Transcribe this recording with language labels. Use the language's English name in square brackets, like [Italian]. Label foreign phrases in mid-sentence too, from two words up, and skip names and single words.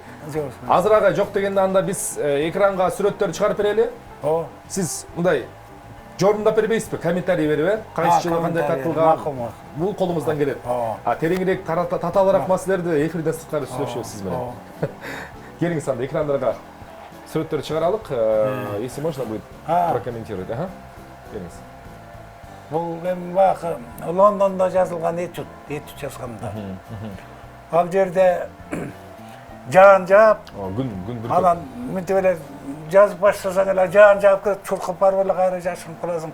[Kyrgyz] Азыр агай жок дегенде анда биз экранга сүрөттөрдү чыгарып берели. Сиз мындай жорумдап бербейсизби? Комментарий берип, кайсы жылы кандай тартылган? Бул колуңуздан келет. Тереңирээк, татаалыраак маселелерди эфирден сырткары сүйлөшөбүз сиз менен. Келиңиз анда экрандарга сүрөттөрдү чыгаралык. [Russian] Если можно будет прокомментировать. [Kyrgyz] Келиңиз. Бул эми баягы Лондондо жазылган этюд жазганда. Ал жерде жаан жаап, күн бүркөп. анан мынтип эле жазып баштасаң эле жаан жаап кетип чуркап барып эле кайра жашынып каласың.